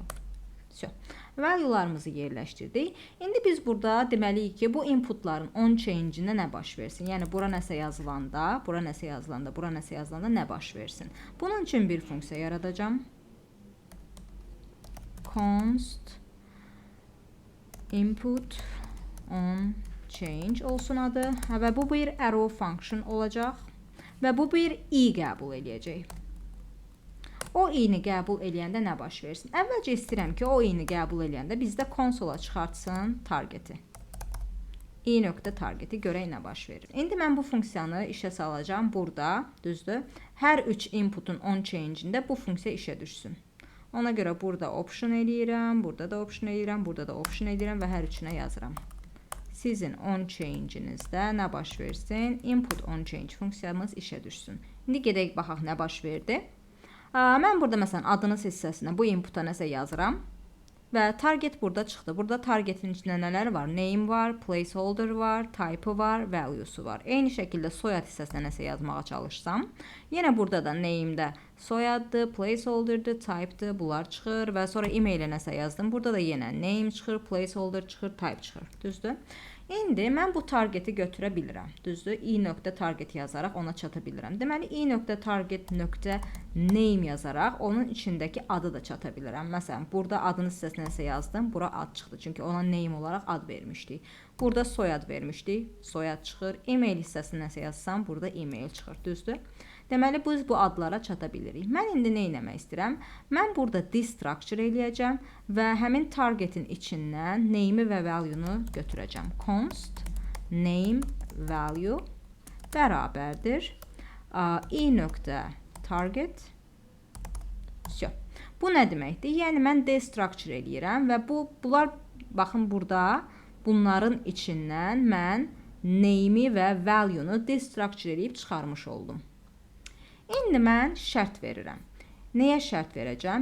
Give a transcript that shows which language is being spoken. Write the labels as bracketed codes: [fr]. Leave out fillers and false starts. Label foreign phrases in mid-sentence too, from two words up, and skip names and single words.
[az] Value'larımızı yerləşdirdik. İndi biz burada deməliyik ki, bu inputların [en] on change'ində [az] nə baş versin? Yəni, bura nəsə yazılanda, bura nəsə yazılanda, bura nəsə yazılanda nə baş versin? Bunun üçün bir funksiya yaradacağım. [en] Const input on change [az] olsun adı. Və bu bir [en] arrow function [az] olacaq. Və bu bir i qəbul edəcək. O i-ni qəbul eləyəndə nə baş versin? Əvvəlcə istəyirəm ki, o i-ni qəbul eləyəndə bizdə konsola çıxartsın targeti. i.targeti görək nə baş verir. İndi mən bu funksiyanı işə salacağım burada, düzdür? Hər 3 inputun [en] on change'ində [az] bu funksiya işə düşsün. Ona görə burada option eləyirəm, burada da option eləyirəm, burada da option eləyirəm və hər üçünə yazıram. Sizin [en] on change'inizdə [az] nə baş versin? [en] Input on change [az] funksiyamız işə düşsün. İndi gedək baxaq nə baş verdi. Mən burada məsələn adınız hissəsinə bu inputa nəsə yazıram və target burada çıxdı. Burada targetin içində nələr var? Name var, placeholder var, type var, value'su var. Eyni şəkildə soyad hissəsinə nəsə yazmağa çalışsam, yenə burada da name'də soyaddır, placeholder'dır, type'dır, bunlar çıxır və sonra e-mail'ə nəsə yazdım. Burada da yenə name çıxır, placeholder çıxır, type çıxır. Düzdür? İndi mən bu targeti götürə bilirəm. Düzdür? i.target yazaraq ona çata bilirəm. Deməli i.target.name yazaraq onun içindəki adı da çata bilirəm. Məsələn, burada adının hissəsinə nəsə yazdım, bura ad çıxdı. Çünki ona name olaraq ad vermişdik. Burada soyad vermişdik, soyad çıxır. E-mail hissəsinə nəsə yazsam, burada e-mail çıxır. Düzdür? Deməli, biz bu adlara çata bilirik. Mən indi nə etmək istəyirəm? Mən burada destructure eləyəcəm və həmin targetin içindən name və value-nu götürəcəm. [en] Const name value [az] bərabərdir i.target. Bu nə deməkdir? Yəni mən destructure eləyirəm və bunlar, baxın burada, bunların içindən mən name və value-nu destructure eləyib çıxarmış oldum. İndi mən şərt verirəm. Nəyə şərt verəcəm?